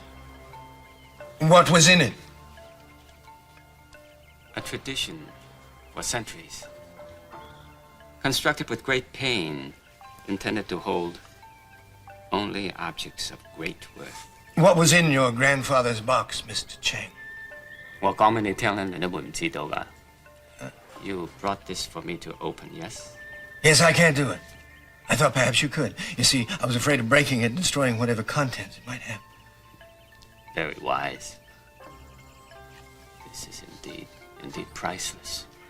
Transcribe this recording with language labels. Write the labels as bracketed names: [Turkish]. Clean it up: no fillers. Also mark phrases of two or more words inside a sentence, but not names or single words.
[English] What was in it? A tradition for centuries. Constructed with great pain, intended to hold only objects of great worth. What was in your grandfather's box, Mr. Chang? [Cantonese] 我講俾你聽咧，你都會唔知道㗎。 [English] You brought this for me to open, yes? Yes, I can't do it. I thought perhaps you could. You see, I was afraid of breaking it and destroying whatever contents it might have. Very wise. This is indeed priceless.